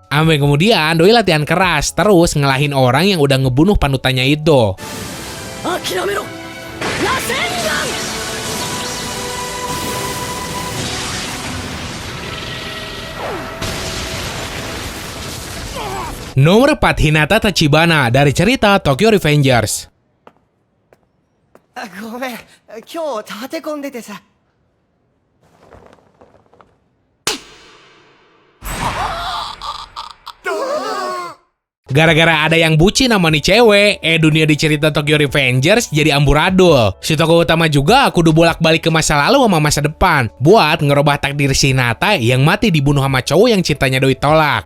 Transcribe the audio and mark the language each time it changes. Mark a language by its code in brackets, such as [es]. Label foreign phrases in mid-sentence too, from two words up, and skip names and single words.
[id] Sampai kemudian doi latihan keras, terus ngelahin orang yang udah ngebunuh panutannya itu. Nomor 4, Hinata Tachibana dari cerita Tokyo Revengers. [ja] ごめん、今日立て込んでてさ。 [id] Gara-gara ada yang bucin sama nih cewek, dunia di cerita Tokyo Revengers jadi amburadul. Si tokoh utama juga kudu bolak-balik ke masa lalu sama masa depan buat ngerubah takdir si Hinata yang mati dibunuh sama cowok yang cintanya doi tolak.